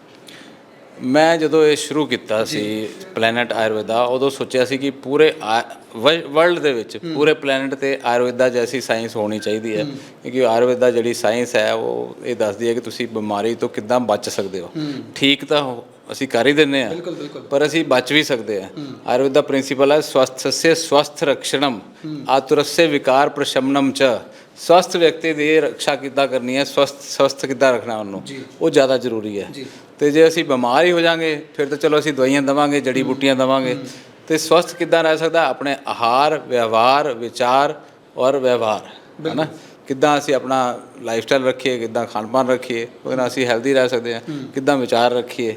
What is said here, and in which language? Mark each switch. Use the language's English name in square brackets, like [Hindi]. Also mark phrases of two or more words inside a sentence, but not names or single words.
[Punjabi] ਮੈਂ ਜਦੋਂ ਇਹ ਸ਼ੁਰੂ ਕੀਤਾ ਸੀ ਪਲੈਨਟ ਆਯੁਰਵੇਦਾ, ਉਦੋਂ ਸੋਚਿਆ ਸੀ ਕਿ ਪੂਰੇ ਵਰਲਡ ਦੇ ਵਿੱਚ ਪੂਰੇ ਪਲੈਨਟ ਤੇ ਆਯੁਰਵੇਦਾ ਜੈਸੀ ਸਾਇੰਸ ਹੋਣੀ ਚਾਹੀਦੀ ਹੈ, ਕਿਉਂਕਿ ਆਯੁਰਵੇਦਾ ਜਿਹੜੀ ਸਾਇੰਸ ਹੈ ਉਹ ਇਹ ਦੱਸਦੀ ਹੈ ਕਿ ਤੁਸੀਂ ਬਿਮਾਰੀ ਤੋਂ ਕਿੱਦਾਂ ਬਚ ਸਕਦੇ ਹੋ। ਠੀਕ ਤਾਂ ਅਸੀਂ ਕਰ ਹੀ ਦਿੰਦੇ ਹਾਂ, ਪਰ ਅਸੀਂ ਬਚ ਵੀ ਸਕਦੇ ਹਾਂ। ਆਯੁਰਵੇਦ ਦਾ ਪ੍ਰਿੰਸੀਪਲ ਹੈ [Sanskrit] ਸਵਸਥस्य स्वस्थ रक्षणम आतुरस्य विकार प्रशमनम च [Punjabi] ਸਵਸਥ ਵਿਅਕਤੀ ਦੀ ਰੱਖਿਆ ਕਿੱਦਾਂ ਕਰਨੀ ਹੈ, ਸਵਸਥ ਕਿੱਦਾਂ ਰੱਖਣਾ ਉਹਨੂੰ, ਉਹ ਜ਼ਿਆਦਾ ਜ਼ਰੂਰੀ ਹੈ। ਤੇ ਜੇ ਅਸੀਂ ਬਿਮਾਰ ਹੀ ਹੋ ਜਾਾਂਗੇ ਫਿਰ ਤਾਂ ਚਲੋ ਅਸੀਂ ਦਵਾਈਆਂ ਦੇਵਾਂਗੇ, ਜੜੀ ਬੂਟੀਆਂ ਦੇਵਾਂਗੇ, ਤੇ ਸਵਸਥ ਕਿੱਦਾਂ ਰਹਿ ਸਕਦਾ? ਆਪਣੇ ਆਹਾਰ, ਵਿਵਹਾਰ, ਵਿਚਾਰ ਔਰ ਵਿਵਹਾਰ, ਹੈ ਨਾ, ਕਿੱਦਾਂ ਅਸੀਂ ਆਪਣਾ [English] life style [Punjabi] ਰੱਖੀਏ, ਕਿੱਦਾਂ ਖਾਣ ਪਾਣ ਰੱਖੀਏ, ਉਹਦੇ ਨਾਲ ਅਸੀਂ ਹੈਲਦੀ ਰਹਿ ਸਕਦੇ ਹਾਂ, ਕਿੱਦਾਂ ਵਿਚਾਰ ਰੱਖੀਏ।